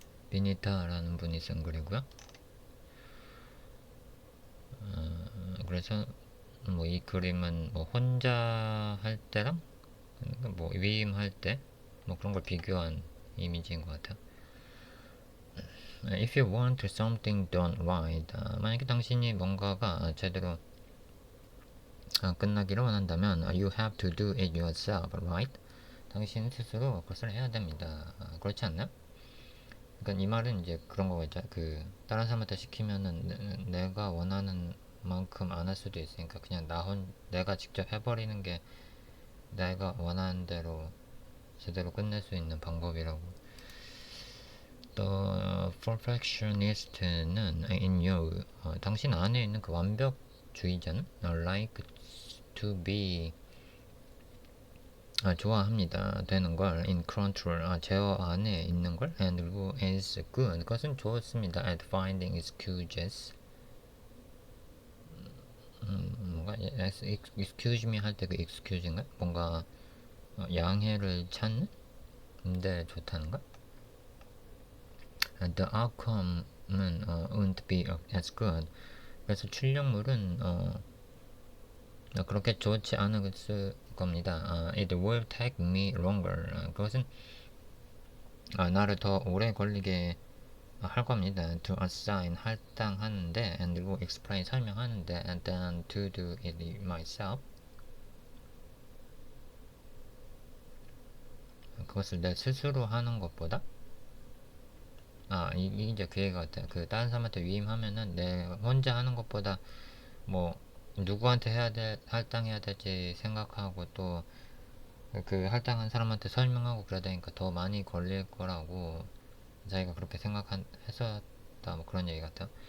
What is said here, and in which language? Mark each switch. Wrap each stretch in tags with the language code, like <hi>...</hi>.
<ko>비니타라는 분이 쓴 글이고요. 그래서 뭐 이 그림은 뭐 혼자 할 때랑 뭐 위임할 때 뭐 그런 걸 비교한 이미지인 것 같아요.</ko> <en>If you want something done right,</en> <ko>만약에 당신이 뭔가가 제대로 끝나기를 원한다면</ko> <en>you have to do it yourself, right?</en> <ko>당신 스스로 그것을 해야 됩니다. 그렇지 않나요? 그러니까 이 말은 이제 그런 거겠죠. 다른 사람한테 시키면은 내가 원하는 만큼 안 할 수도 있으니까 그냥 내가 직접 해버리는 게 내가 원하는 대로 제대로 끝낼 수 있는 방법이라고. 또 perfectionist는</ko> <en>in you,</en> <ko>당신 안에 있는 그 완벽주의자는</ko> <en>like to be,</en> <ko>좋아합니다. 되는 걸.</ko> <en>in control,</en> <ko>제어 안에 있는 걸.</ko> <en>and</en> <ko>그리고</ko> <en>is good,</en> <ko>그것은 좋습니다.</ko> <en>at finding excuses,</en> <ko>뭔가</ko> <en>excuse me</en> <ko>할 때 그 excuse인가? 뭔가 양해를 찾는 데 좋다는 거.</ko> <en>The outcome는 won't be as good.</en> <ko>그래서 출력물은 그렇게 좋지 않을 겁니다.</ko> <en>It will take me longer.</en> <ko>그것은 나를 더 오래 걸리게 할 겁니다.</ko> <en>To assign,</en> <ko>할당하는데,</ko> <en>and</en> <ko>그리고</ko> <en>explain,</en> <ko>설명하는데,</ko> <en>and then to do it myself.</en> <ko>그것을 내 스스로 하는 것보다, 이게 이제 그 얘기 같아요. 다른 사람한테 위임하면은 내 혼자 하는 것보다 뭐 누구한테 할당해야 될지 생각하고 또 할당한 사람한테 설명하고 그래야 되니까 더 많이 걸릴 거라고 자기가 그렇게 생각했었다, 뭐 그런 얘기 같아요.</ko>